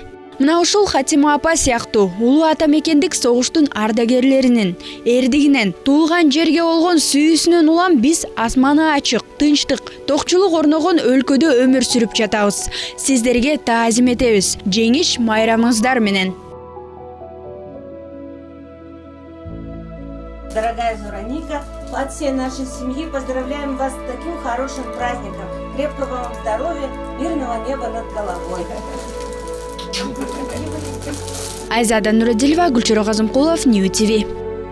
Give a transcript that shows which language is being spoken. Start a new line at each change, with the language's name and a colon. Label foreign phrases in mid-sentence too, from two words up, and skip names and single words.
Kyrgyz: Мына ушул Хатима апа сыяктуу улуу ата мекендик согуштун ардагерлеринин эрдигинен, туулган жерге болгон сүйүүсүнөн улам биз асманы ачык, тынчтык, токчулук орногон өлкөдө өмүр сүрүп жатабыз. Сиздерге таазим этебиз. Жеңиш майрамыңыздар менен.
Russian: Дорогая Зураника, от всей нашей семьи поздравляем вас с таким хорошим праздником. Крепкого вам здоровья, мирного неба над головой.
Kyrgyz: Айзада Нуродилова, Гүлчирок Азымкулов, Нью ТВ.